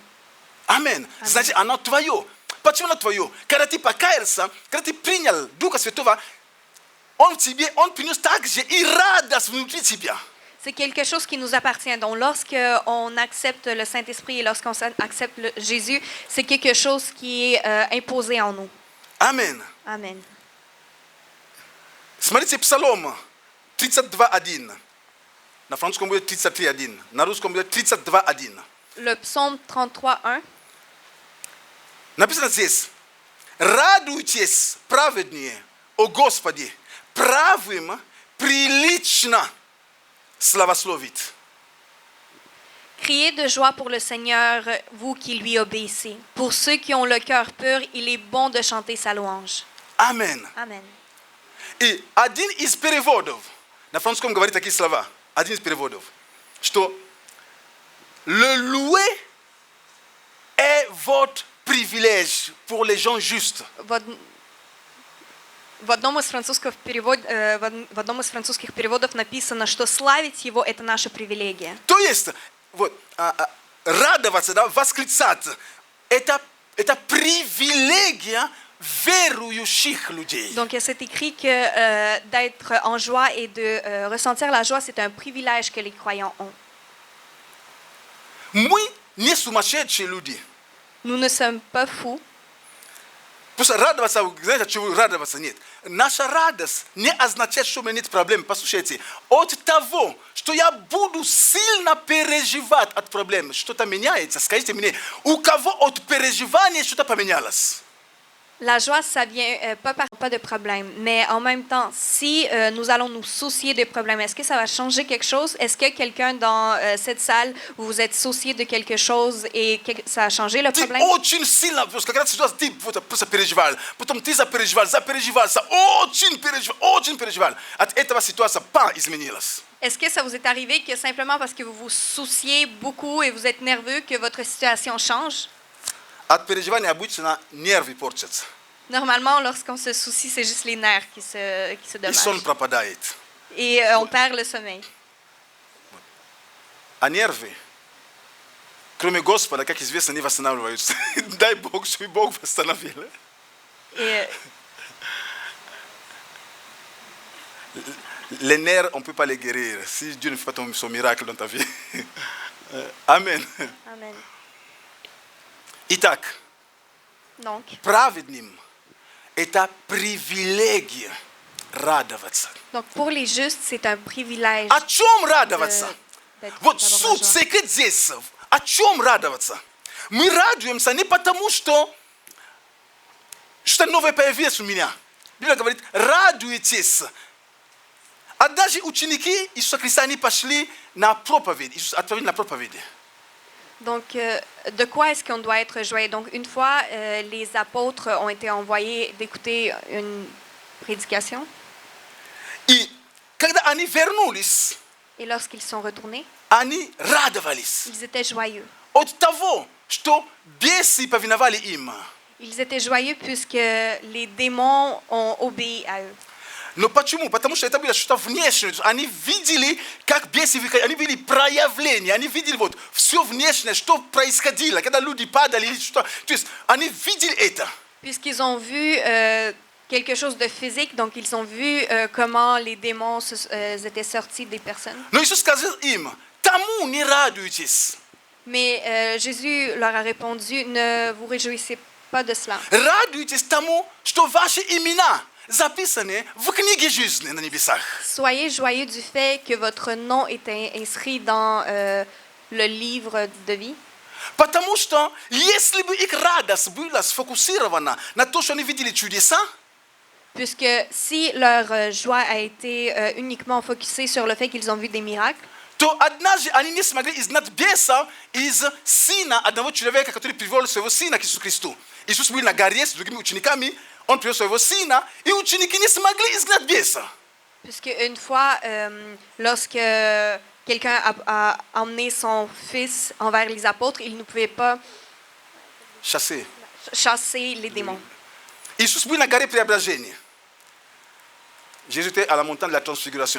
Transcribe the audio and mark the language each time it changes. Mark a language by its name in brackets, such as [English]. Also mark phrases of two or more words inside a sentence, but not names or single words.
[Russian] Амен. Значит, оно твое. Почему оно твое? Когда ты покаялся, когда ты принял Духа Святого, Он в тебе, Он принес также и радость внутри тебя. [French] C'est quelque chose qui nous appartient. Donc, lorsqu'on accepte le Saint-Esprit et lorsqu'on accepte Jésus, c'est quelque chose qui est imposé en nous. [Russian] Амен. [French] Amen. [Russian] Смотрите, Псалом 32.1. На французском будет 33.1. На русском будет 32.1. [French] Le psaume 33.1. [Russian] Написано здесь: радуйтесь, праведнее, о Господи, правым прилично славословить. [French] Criez de joie pour le Seigneur, vous qui lui obéissez. Pour ceux qui ont le cœur pur, il est bon de chanter sa louange. [Russian] Амен. [French] Amen. [Russian] И один из переводов, на французском говорит такие слова, один из переводов, что [French] le louer est votre privilège pour les gens justes. [Russian] В одном из французских переводов написано, что славить Его – это наша привилегия. То есть, вот, радоваться, да, восклицать, это привилегия верующих людей. [French] Donc, c'est écrit que d'être en joie et de ressentir la joie, c'est un privilège que les croyants ont. [Russian] Мы не сумасшедшие люди. [French] Nous ne sommes pas fous. [Russian] Просто радоваться, знаете, от чего радоваться нет. Наша радость не означает, что у меня нет проблем. Послушайте, от того, что я буду сильно переживать от проблем, что-то меняется, скажите мне, у кого от переживания что-то поменялось? [French] La joie, ça vient pas de problème. Mais en même temps, si nous allons nous soucier des problèmes, est-ce que ça va changer quelque chose? Est-ce que quelqu'un dans cette salle, vous vous êtes soucié de quelque chose et ça a changé le [Russian] Ты [French] problème? [Russian] очень сильно, когда ситуация, ты просто переживал, потом ты запереживал, очень переживал. От этого ситуация изменилась. [French] Est-ce que ça vous est arrivé que simplement parce que vous vous souciez beaucoup et vous êtes nerveux que votre situation change? [Russian] От переживания обычно нервы портятся. [French] Normalement, lorsqu'on se soucie, c'est juste les nerfs qui se [Russian] И сон [French] dommagent. [Russian] пропадает. [French] Et on perd le sommeil. [Russian] А нервы, кроме Господа, как известно, не восстанавливаются. Дай Бог, чтобы Бог восстановил. [French] Et Les nerfs, on ne peut pas les guérir si Dieu ne fait pas son miracle dans ta vie. Amen. Amen. [Russian] Итак, [French] Donc, [Russian] праведным это привилегия радоваться. [French] pour les justes, c'est un privilège [Russian] О чем радоваться? [French] d'être [Russian] Вот [French] d'avoir la [Russian] суть, [French] joie. [Russian] секрет здесь. О чем радоваться? Мы радуемся не потому, что что-то новое появилось у меня. Библия говорит, радуйтесь. А даже ученики Иисуса Христа, они пошли на проповедь. Иисус отправил на проповедь. [French] Donc, de quoi est-ce qu'on doit être joyeux? Donc, une fois, les apôtres ont été envoyés d'écouter une prédication. [Russian] И когда они вернулись, [French] Et lorsqu'ils sont retournés, [Russian] они радовались [French] ils étaient joyeux. [Russian] от того, что бесы повиновали им. [French] Ils étaient joyeux puisque les démons ont obéi à eux. [Russian] Но почему? Потому что это было что-то внешнее. Они видели, как бесы выходили, они видели проявление, они видели вот все внешнее, что происходило, когда люди падали или что. То есть они видели это. [French] Puisqu'ils ont vu quelque chose de physique, donc ils ont vu comment les démons étaient sortis des personnes. [Russian] Но Иисус сказал им, тому не радуйтесь. [French] Mais Jésus leur a répondu, ne vous réjouissez pas de cela. [Russian] Радуйтесь тому, что ваши имена записаны в книге жизни на небесах. [French] Soyez joyeux du fait que votre nom est inscrit dans le livre de vie. [Russian] Потому что если бы их радость была сфокусирована на то, что они видели чудеса, [French] Puisque si leur joie a été uniquement focusée sur le fait qu'ils ont vu des miracles, [Russian] то однажды они не смогли изгнать беса из сына одного человека, который привел своего сына к Иисусу Христу. Иисус был на горе с другими учениками, он привел своего сына, и ученики не смогли изгнать беса. [French] puisque une fois, lorsque quelqu'un a emmené son fils envers les apôtres, il ne pouvait pas Chassé. chasser les démons. [Russian] Иисус был на горе Преображения. [French] Jésus était à la montagne de la Transfiguration.